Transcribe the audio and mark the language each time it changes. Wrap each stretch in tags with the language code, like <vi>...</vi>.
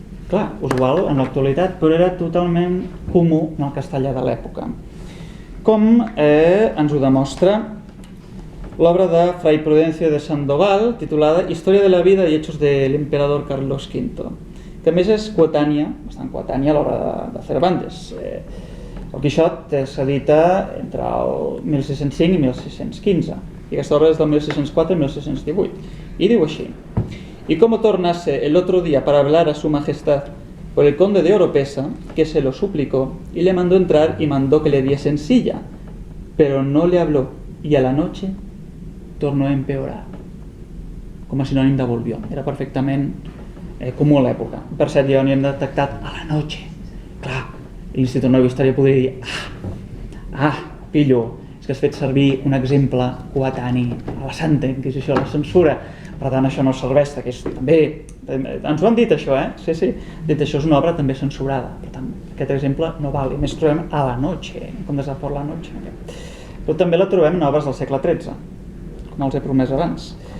<ca>Clar, usual en l'actualitat, però era totalment comú en el castellà de l'època. Com ens ho demostra l'obra de Fray Prudencio de Sandoval, titulada Historia de la vida y hechos del emperador Carlos V, que a més és coetània, bastant coetània a l'obra de Cervantes. El Quixot s'edita entre el 1605 i 1615, i aquesta obra és del 1604 i 1618, i diu així:</ca> <es>Y como tornase el otro día para hablar a su majestad por el conde de Oropesa, que se lo suplicó, y le mandó entrar y mandó que le diesen silla, pero no le habló, y a la noche tornó a empeorar,</es> <ca>com a sinònim de</ca> <es>volvió.</es> <ca>Era perfectament comú a l'època. Per cert, ja n'hi hem detectat a la noche. Clar, l'Institut Nou d'Història podria dir pillo, és que has fet servir un exemple coetani a la Santa Inquisició, a la censura, per tant això no serveix, que és també, ens ho han dit això, sí, dit això és una obra també censurada, per tant aquest exemple no val, i més trobem a la noche, com des de por la noche, però també la trobem en obres del segle XIII, com els he promès abans.</ca>